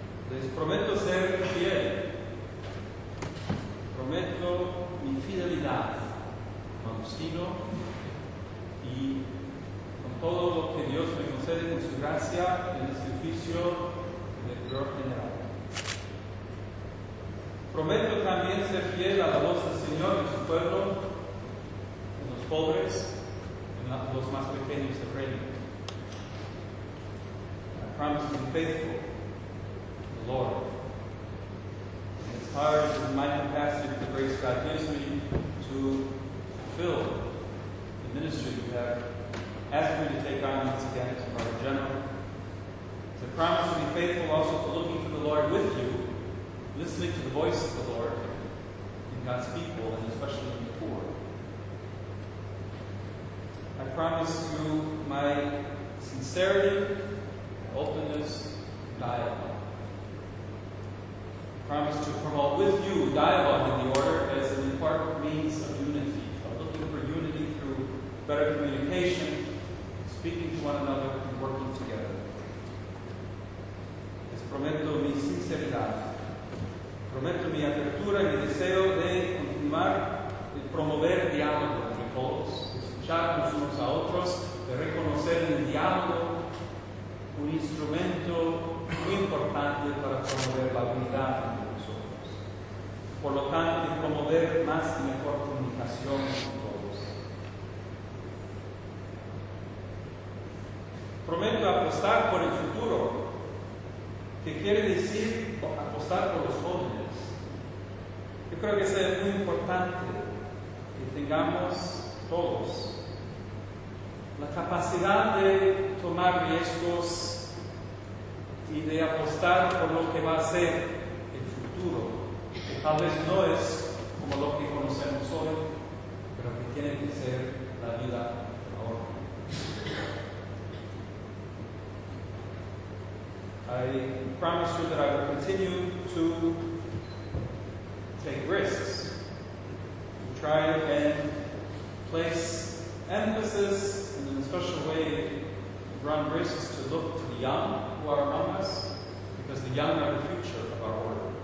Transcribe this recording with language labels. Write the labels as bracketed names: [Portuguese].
[Spanish] Les prometo ser fiel. Prometo mi fidelidad como agustino y con todo lo que Dios me concede con su gracia en este oficio de prior general. Prometo también ser fiel a la voz del Señor en su pueblo, en los pobres, en los más pequeños del reino. [English] I promise to be faithful to the Lord. And as far as in my capacity with the grace God gives me to fulfill the ministry you have asked me to take on once again as Brother General, I promise to be faithful also to looking for the Lord with you. Listening to the voice of the Lord in God's people, and especially in the poor. I promise you my sincerity, my openness, and dialogue. I promise to promote with you dialogue in the order as an important means of unity, of looking for unity through better communication, speaking to one another, and working together. [Spanish] Les prometo mi sinceridad. Prometo mi apertura y mi deseo de continuar y promover el diálogo entre todos, de escucharnos unos a otros, de reconocer en el diálogo un instrumento muy importante para promover la unidad entre nosotros. Por lo tanto, de promover más y mejor comunicación entre todos. Prometo apostar por el futuro, que quiere decir apostar por los jóvenes. Yo creo que es muy importante que tengamos todos la capacidad de tomar riesgos y de apostar por lo que va a ser el futuro, que tal vez no es como lo que conocemos hoy, pero que tiene que ser la vida ahora. [English] I promise you that I will continue to take risks, to try and place emphasis and in a special way run risks to look to the young who are among us, because the young are the future of our order.